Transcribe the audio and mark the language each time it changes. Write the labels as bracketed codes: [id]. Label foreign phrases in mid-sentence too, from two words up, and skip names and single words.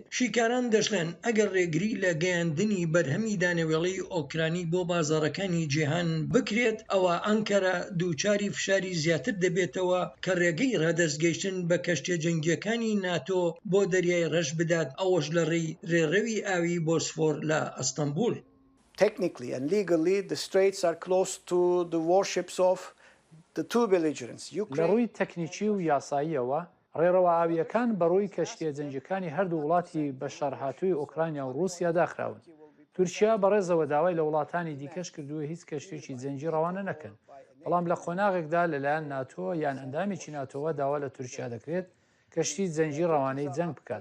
[ckb] شیکاران دەشڵێن ئەگەر ڕێگری لە گەیاندنی بەرهەمی دانەوێڵەی ئۆکرانی بۆ بازارەکانی جیهان بکرێت، ئەوە ئەنکەرە دووچاری فشاری زیاتر دەبێتەوە کە ڕێگەی ڕادەستگەیشتن بە کەشتیە جەنگیەکانی ناتۆ بۆ دەریای ڕەش بدات، ئەوەش لە ڕێڕەوی ئاوی بۆسفۆر لە ئەستەمبول. [en] Technically and legally, the straits are close to the warships of the two belligerents. [ckb] لە ڕووی تەکنیکی و یاساییەوە ڕێڕەوە ئاویەکان بەڕووی کەشتیە جەنگیەکانی هەردوو وڵاتی بەشەرهاتووی ئۆکرانیا و رووسیا داخراون. تورکیا بەڕێزەوە داوای لە وڵاتانی دیکەش کردووە هیچ کەشتێکی جەنگی ڕەوانە نەکەن، بەڵام لە قۆناغێکدا لەلایەن ناتۆ یان ئەندامێکی ناتۆوە داوا لە تورکیا دەکرێت کەشتی جەنگی ڕەوانەی جەنگ بکات.